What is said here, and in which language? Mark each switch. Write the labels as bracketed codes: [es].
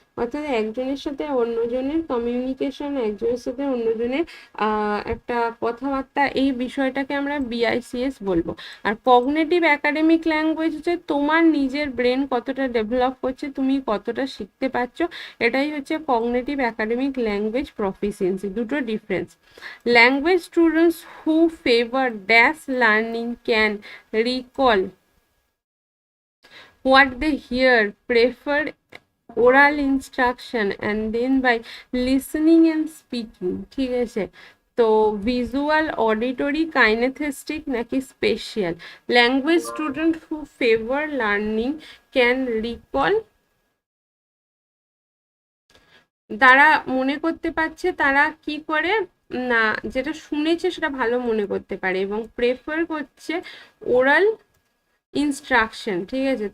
[bn] অর্থাৎ একজনের সাথে অন্যজনের কমিউনিকেশন, একজনের সাথে অন্যজনের একটা কথাবার্তা, এই বিষয়টাকে আমরা বিআইসিএস বলবো। আর কগনিটিভ একাডেমিক ল্যাঙ্গুয়েজ হচ্ছে তোমার নিজের ব্রেন কতটা ডেভেলপ করছে, তুমি কতটা শিখতে পারছো, এটাই হচ্ছে কগনিটিভ একাডেমিক ল্যাঙ্গুয়েজ প্রফিসিয়েন্সি। দুটো difference. [en] language students who favour dash learning can recall what they hear, prefer oral instruction and then by listening and speaking, [bn] ঠিক আছে? [en] তো visual, auditory, kinaesthetic নাকি spatial? Language student who favour learning can recall, [bn] তারা মনে করতে পারছে, তারা কি করে না, যেটা শুনেছে সেটা ভালো মনে করতে পারে, এবং প্রেফার করছে ওরাল ইনস্ট্রাকশন, ঠিক আছে?